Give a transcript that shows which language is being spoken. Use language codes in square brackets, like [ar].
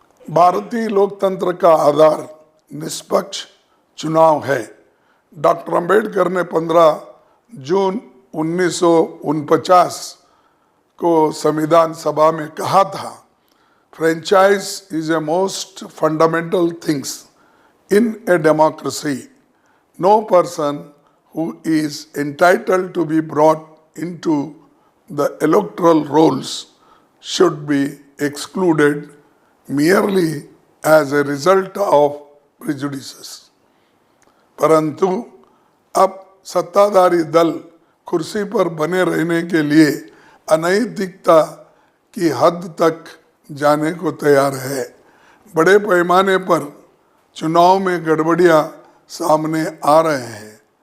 [hi] भारतीय लोकतंत्र का आधार निष्पक्ष चुनाव है। डॉक्टर अंबेडकर ने 15 जून 1949 को संविधान सभा में कहा था, [en] Franchise is a most fundamental things in a democracy. No person who is entitled to be brought into the electoral rolls should be excluded merely as a result of prejudices. [hi] परंतु अब सत्ताधारी दल कुर्सी पर बने रहने के लिए अनैतिकता की हद तक जाने को तैयार है। बड़े पैमाने पर चुनाव में गड़बड़ियां सामने आ रहे हैं।